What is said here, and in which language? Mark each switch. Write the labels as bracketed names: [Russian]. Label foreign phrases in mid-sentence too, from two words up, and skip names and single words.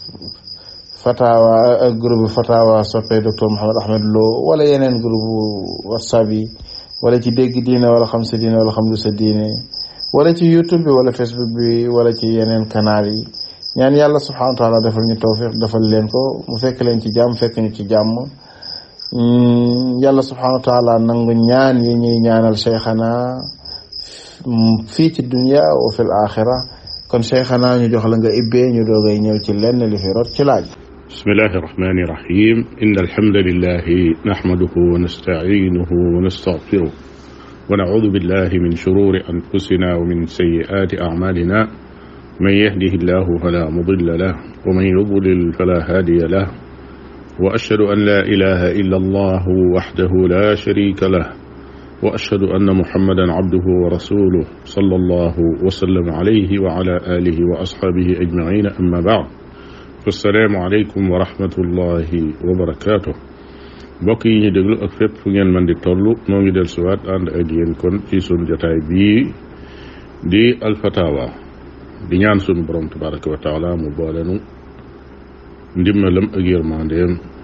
[Wolof] fatawa soppe docteur Mouhammad Ahmad Lo wala yeneen groupe WhatsApp yi wala ci dégg diine wala xam sa diine wala xam lu sa diine wala ci YouTube bi wala Facebook bi wala ci yeneen canal yi ñaan yàlla [Arabic] سبحانه وتعالى [Wolof] defal ñu tawfiq defal leen ko mu fekk leen ci jàmm fekk ñu ci jàmm yàlla [Arabic] سبحانه وتعالى [Wolof] nangu ñaan yi ñuy ñaanal cheikhana fii ci dunya [Arabic] وفي الآخرة [Wolof] kon cheikhana ñu jox la nga ibbee ñu doogay ñëw ci lenn li fi rot ci laaj [Arabic] بسم الله الرحمن الرحيم إن الحمد لله نحمده ونستعينه ونستغفره ونعوذ بالله من شرور أنفسنا ومن سيئات أعمالنا من يهده الله فلا مضل له و من يضلل فلا هادي له وأشهد أن لا إله إلا الله وحده لا شريك له وأشهد أن محمدا عبده ورسوله صلى الله وسلم عليه وعلى آله وأصحابه أجمعين أما بعد السلام عليكم ورحمة الله وبركاته [Wolof] mbokk yi ñu déglu ak fépp fu ngeen mën di toll noo ngi del suwaat ànd ak yéen kon ci sunu jotaay bii di alfatawa di ñaan sunu borom [Arabic] تبارك وتعالى [Wolof] mu boolenu ndimbalam ak yërmandeem